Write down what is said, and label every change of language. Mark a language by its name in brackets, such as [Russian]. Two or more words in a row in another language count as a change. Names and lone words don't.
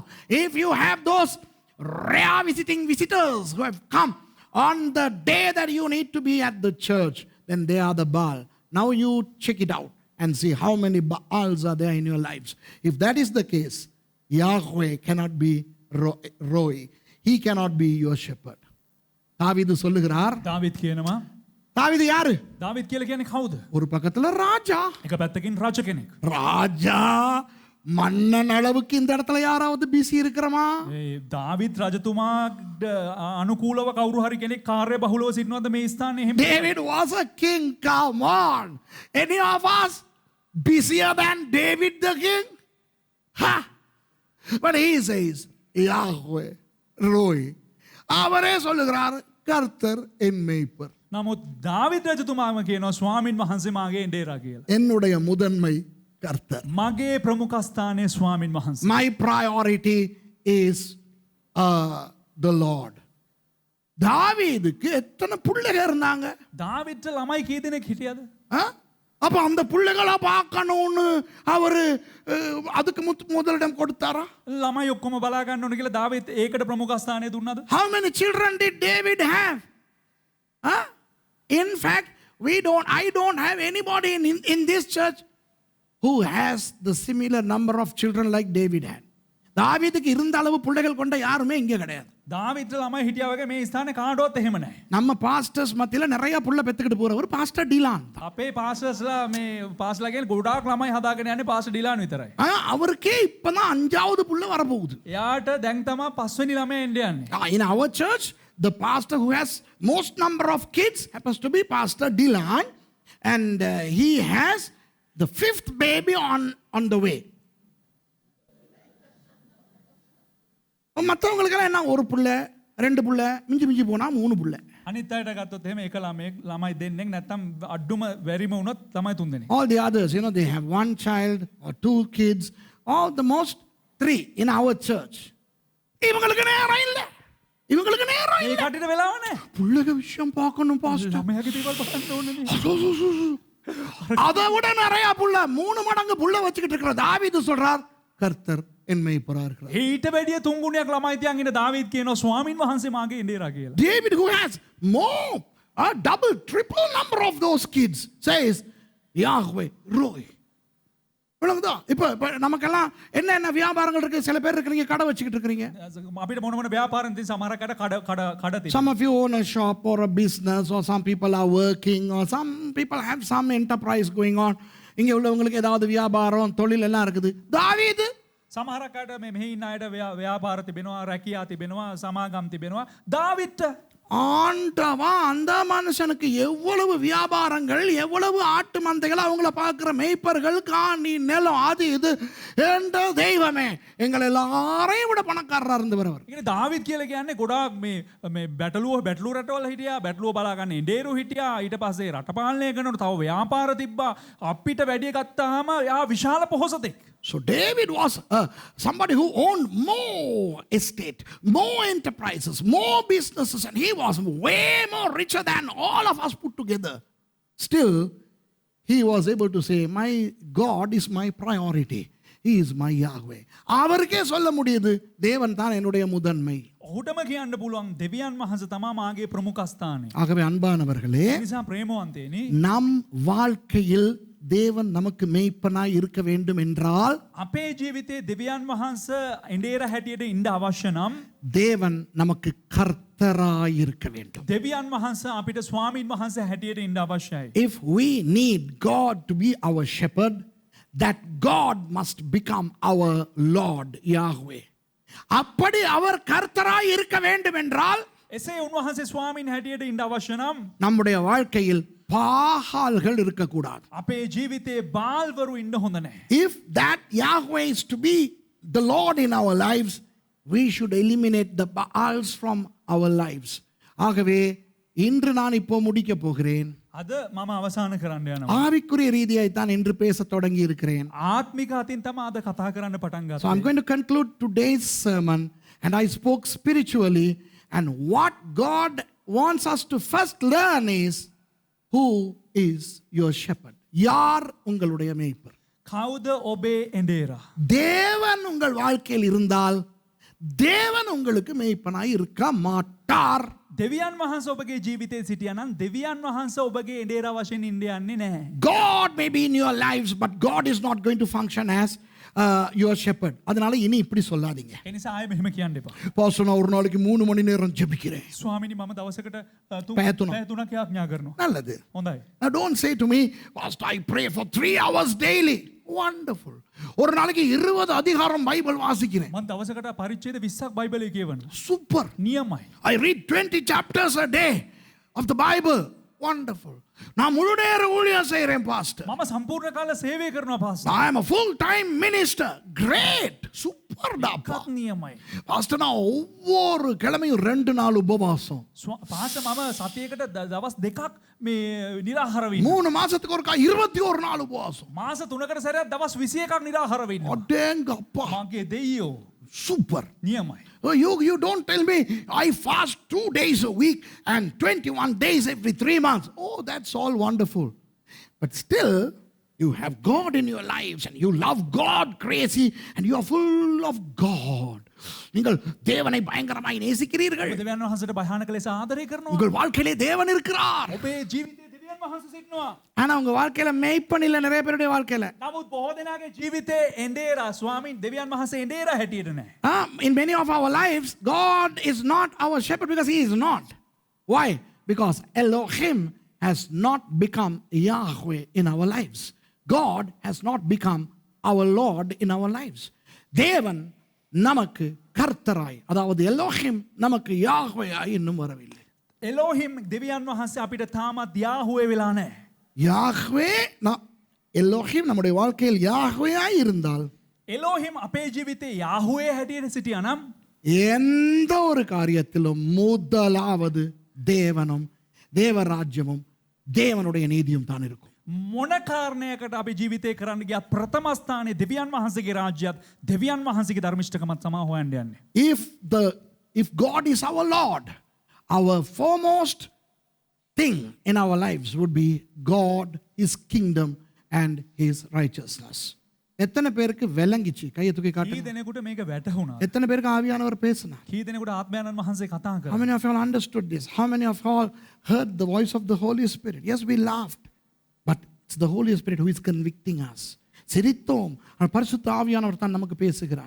[English] If you have those rare visitors who have come on the day that you need to be at the church, then they are the Baal. Now you check it out and see how many Baals are there in your lives. If that is the case, Yahweh cannot be Roy. He cannot be your shepherd. [Tamil] தாவீது சொல்லுகிறார், [Sinhala] දාවිද් කියනවා. [Tamil] தாவீது யாரு? [Sinhala] දාවිද් කියලා කියන්නේ කවුද? [Tamil] ஒரு பக்கத்துல ராஜா. [Sinhala] එක පැත්තකින් රජ කෙනෙක්. [Tamil] ராஜா மன்னன் அளவுக்கு இந்த இடத்துல யாராவது பிஸி இருக்கிறமா? [Sinhala] දාවිද් රජතුමාට අනුකූලව කවුරු හරි කෙනෙක් කාර්ය බහුලව සිටිනවද මේ ස්ථානයේ? එහෙම [English] David was a king. Come on. Any of us busier than David the king? Ha! But he says, Yahweh, Roy. [Tamil] அவரே சொல்லுகிறார், கர்த்தர் என் மேய்ப்பர். [Sinhala] නමුත් දාවිද් රජතුමාම කියනවා ස්වාමින් වහන්සේ මාගේ එඬේරා කියලා. [Tamil] என்னுடைய முதன்மை கர்த்தர். [Sinhala] මගේ ප්‍රමුඛස්ථානයේ ස්වාමින් වහන්සේ. [English] My priority is the Lord. [Tamil] தாவீதுக்கு எத்தனை பிள்ளைங்க இருந்தாங்க? [Sinhala] දාවිද්ට ළමයි කී දෙනෙක් හිටියද? [Tamil] அப்ப அந்த பிள்ளைகளை பார்க்கணும்னு அவரு அதுக்கு முதலிடம் கொடுத்தாரா? [Sinhala] ළමයි ඔක්කොම බලා ගන්න ඕන කියලා දාවිද් ඒකට ප්‍රමුඛස්ථානය දුන්නද? [English] How many children did David have? In fact, I don't have anybody in this church who has the similar number of children like David had. [Tamil] தாவீதுக்கு இருந்த அளவு பிள்ளைகள் கொண்ட யாருமே இங்க கிடையாது. [Sinhala] දාවිද්ට ළමයි හිටියා වගේ මේ ස්ථානේ කාටවත් එහෙම නැහැ. [Tamil] நம்ம பாஸ்டர்ஸ் மத்தியில நிறைய புள்ள பெத்துக்கிட்டு போறவர் பாஸ்டர் டிலான். [Sinhala] අපේ පාස්ටර්ස්ලා මේ පාස්ටර්ලා කියන්නේ ගොඩාක් ළමයි හදාගෙන යන්නේ පාස්ටර් ඩිලාන් විතරයි. [Tamil] அவருக்கே இப்பதான் 5வது புள்ள வரப்போகுது. [Sinhala] එයාට දැන් තමයි 5 වෙනි ළමයා එන්න යන්නේ. [English] In our church, the pastor who has most number of kids happens to be Pastor Dylan, and he has the fifth baby on the way. [Tamil] மற்றவங்களுக்கெல்லாம் என்ன ஒரு புள்ள ரெண்டு புள்ள மிஞ்சி போனா 3 புள்ள. [Sinhala] අනිත් අයට ගත්තොත් එහෙම එක ළමයි දෙන්නෙක් නැත්තම් අඩුම වැරිම වුණොත් ළමයි 3 දෙනෙක්. [English] All the others, they have 1 child or 2 kids, or the most 3 in our church. [Tamil] இவங்களுக்கு நேரம் இல்ல. [Sinhala] ඒ කටිට වෙලාව නැහැ. [Tamil] புள்ளக விஷயம் பார்க்கணும் பாஸ்டர். [Sinhala] ළමයාගේ දේවල් බලන්න ඕනේ. [Tamil] அதை விட நிறைய புள்ள 3 மடங்கு புள்ள வச்சுக்கிட்டு இருக்கிற தாவீது சொல்றார், கர்த்தர் என் மேய்ப்பராக இருக்கிறார். [Sinhala] ඊට වැඩිය 3 ගුණයක් ළමයි තියන් ඉන්න දාවීද් කියනවා ස්වාමින් වහන්සේ මාගේ එඬේරා කියලා. [English] David, who has more, a double, triple number of those kids, says, Yahweh, Roy. [Tamil] விளங்குதா? இப்ப நமக்கெல்லாம் என்ன வியாபாரங்கள் இருக்கு? சில பேர் இருக்கிறீங்க கடை வச்சுக்கிட்டு இருக்கிறீங்க. [Sinhala] අපිට මොන ව්‍යාපාරම් තියෙන සමහරකට කඩ තියෙනවා. [English] Some of you own a shop or a business, or some people are working, or some people have some enterprise going on. [Tamil] இங்க உள்ளவங்களுக்கு ஏதாவது வியாபாரம் தொழில் எல்லாம் இருக்குது. தாவீது [Sinhala] සමහරකට මෙහි ඉන්න අයට ව්‍යාපාර තිබෙනවා, රැකියා තිබෙනවා, සමාගම් තිබෙනවා. දාවිද්ට [Tamil] ஆண்டவா அந்த மனுஷனுக்கு எவ்வளவு வியாபாரங்கள், எவ்வளவு ஆட்டு மந்தைகள், அவங்கள பார்க்கிற மேய்ப்பர்கள், காணி, நிலம், அது இது என்ற தெய்வமே எங்களை எல்லாரையும் விட பணக்காரரா இருந்து வரவர். [Sinhala] ඉතින් දාවිද් කියලා කියන්නේ ගොඩාක් මේ බැටළුව රටවල හිටියා, බැටළුව බලා ගන්න එඬේරු හිටියා, ඊට පස්සේ රට පාලනය කරනකොට තව ව්‍යාපාර තිබ්බා. අපිට වැඩි ගත්තාම යා විශාල පොහොසතෙක්. [English] So David was somebody who owned more estate, more enterprises, more businesses, and he was way more richer than all of us put together. Still, he was able to say, my God is my priority. He is my Yahweh. [Tamil] அவருக்கே சொல்ல முடியுது, தேவன் தான் என்னுடைய முதன்மை. [Sinhala] ඔහුටම කියන්න පුළුවන් දෙවියන් වහන්සේ තමයි මාගේ ප්‍රමුඛස්ථානේ. [Tamil] ஆகவே அன்பானவர்களே, [Sinhala] ඒ නිසා ප්‍රේමවන්තේනි, [Tamil] நம் வாழ்க்கையில் தேவன் நமக்கு மேய்ப்பனாய் இருக்க வேண்டும் என்றால் [Sinhala] අපේ ජීවිතේ දෙවියන් වහන්සේ එඬේර හැටියට ඉන්න අවශ්‍ය නම් [Tamil] தேவன் நமக்கு கர்த்தராய் இருக்க வேண்டும். [Sinhala] දෙවියන් වහන්සේ අපිට ස්වාමින් වහන්සේ හැටියට ඉන්න අවශ්‍යයි. [English] If we need God to be our shepherd, that God must become our Lord Yahweh. [Tamil] அப்படி அவர் கர்த்தராய் இருக்க வேண்டும் என்றால் [Sinhala] එසේ උන්වහන්සේ ස්වාමින් හැටියට ඉන්න අවශ්‍ය නම් [Tamil] நம்முடைய வாழ்க்கையில் பாகால்கள் இருக்கக்கூடாது. [Sinhala] අපේ ජීවිතේ බාල්වරු ඉන්න හොඳ නැහැ. [English] If that Yahweh is to be the Lord in our lives, we should eliminate the Baals from our lives. [Tamil] ஆகவே இன்று நான் இப்போ முடிக்க போகிறேன். [Sinhala] අද මම අවසන් කරන්න යනවා. [Tamil] ஆவிக்குரிய ரீதியாய் தான் இன்று பேச தொடங்கி இருக்கிறேன். [Sinhala] ආත්මික අතින් තමයි අද කතා කරන්න පටන් [English] So I'm [Sinhala] ගත්තේ. [English] going to conclude today's sermon, and I spoke spiritually, and what God wants us to first learn is, who is your shepherd? [Tamil] யார் உங்களுடைய மேய்ப்பர்? [Sinhala] කවුද ඔබේ එඬේරා? [Tamil] தேவன் உங்கள் வாழ்க்கையில் இருந்தால் தேவன் உங்களுக்கு மேய்ப்பனாய் இருக்க மாட்டார். [Sinhala] දෙවියන් වහන්සේ ඔබගේ ජීවිතේ සිටියා නම් දෙවියන් වහන්සේ ඔබගේ එඬේරා වශයෙන් ඉන්න යන්නේ නැහැ. [English] God may be in your lives, but God is not going to function as your shepherd. [Tamil] அதனால இனி இப்படி சொல்லாதீங்க. [Sinhala] ඒ නිසා ආයෙ මෙහෙම කියන්න එපා. [Tamil] பாஸ்டர், நான் ஒரு நாளைக்கு 3 மணி நேரம் ஜெபிக்கிறேன். [Sinhala] ස්වාමීනි මම දවසකට පැය තුනක්. පැය 3ක් යාඥා කරනවා. [Tamil] நல்லது. [Sinhala] හොඳයි. [English] Now don't say to me, Pastor, I pray for 3 hours daily. Wonderful. [Tamil] ஒரு நாளைக்கு 20 அதிகாரம் பைபிள் வாசிக்கிறேன். [Sinhala] මම දවසකට පරිච්ඡේද 20ක් බයිබලයේ කියවනවා. [English] Super. [Sinhala] නියමයි. [English] I read 20 chapters a day of the Bible. Wonderful. [Tamil] நான் முழு நேர ஊழியம் செய்கிறேன் பாஸ்டர். [Sinhala] මම සම්පූර්ණ කාල සේවය කරනවා පාස්ටර්. [English] I am a full time minister. Great. Super டாப்பா. [Sinhala] එකක් නියමයි. [Tamil] பாஸ்டர், நான் ஒவ்வொரு கிழமையும் 2 நாள் உபவாசம். [Sinhala] පාස්ටර් මම සතියකට දවස් 2ක් මේ නිරාහාර වෙන්න. [Tamil] 3 மாசத்துக்கு ஒருக்கா 21 நாள் உபவாசம். [Sinhala] මාස 3කට සැරයක් දවස් 21ක් නිරාහාර වෙන්න. [Tamil] அடேங்கப்பா. [Sinhala] මගේ දෙයියෝ [English] Super. [Sinhala] නියමයි. [English] Oh, you don't tell me I fast 2 days a week and 21 days every 3 months. Oh, that's all wonderful. But still, you have God in your lives and you love God crazy and you are full of God. [Tamil] நீங்கள் தேவனை பயங்கரமாய் நேசிக்கிறீர்கள். [Sinhala] දෙවියන් වහන්සේට භයානක ලෙස ආදරය කරනවා. [Tamil] உங்கள் வாழ்க்கையிலே தேவன் இருக்கிறார். [Sinhala] ඔබේ ජීවිතේ දෙවියන් වහන්සේ සිටිනවා. [Tamil] ஆனா உங்க வாழ்க்கையில மேய்ப்பன் இல்ல நிறைய பேருடைய வாழ்க்கையில. [Sinhala] නමුත් බොහෝ දෙනාගේ ජීවිතේ එඬේරා ස්වාමීන් දෙවියන් වහන්සේ එඬේරා හැටියට නැහැ. [English] In many of our lives, God is not our shepherd because He is not. Why? Because Elohim has not become Yahweh in our lives. God has not become our Lord in our lives. [Tamil] தேவன் நமக்கு கர்த்தராய், அதாவது எலோஹிம் நமக்கு யாஹ்வேயாய் இன்னும் வரவில்லை. [Sinhala] එලෝහිම් දෙවියන් වහන්සේ අපිට තාමත් යාහුවේ වෙලා නැහැ. [Tamil] யாஹ்வே எல்லோஹிம் நம்முடைய வாழ்க்கையில் யாஹ்வேயாய் இருந்தால் [Sinhala] එලෝහිම් අපේ ජීවිතේ යාහුවේ හැටියට සිටියා නම් [Tamil] எந்த ஒரு காரியத்திலும் முதலாவது தேவனும் தேவராஜ்யமும் தேவனுடைய நீதியும் தான் இருக்கும். [Sinhala] මොන කාරණයකට අපි ජීවිතේ කරන්න ගියත් ප්‍රථම ස්ථානයේ දෙවියන් වහන්සේගේ රාජ්‍යයත් දෙවියන් වහන්සේගේ ධර්මිෂ්ඨකමත් සමා හොයන්න යන්නේ. [English] If God is our Lord, our foremost thing in our lives would be God, His kingdom and His righteousness. [Tamil] எத்தனை பேருக்கு விளங்கிச்சு? கையை தூக்கி [Sinhala] කී [Tamil] காட்டுங்க. [Sinhala] දෙනෙකුට මේක වැටහුණා? [Tamil] எத்தனை பேருக்கு ஆவியானவர் பேசினார்? [Sinhala] කී දෙනෙකුට ආත්මයන්න් වහන්සේ කතා [English] How [Sinhala] කරා? [English] many of you all understood this? How many of you all heard the voice of the Holy Spirit? Yes, we laughed, but it's the Holy Spirit who is convicting us. [Tamil] சிரித்தோம், ஆனால் பரிசுத்த ஆவியானவர் தான் நமக்கு பேசுகிறார்.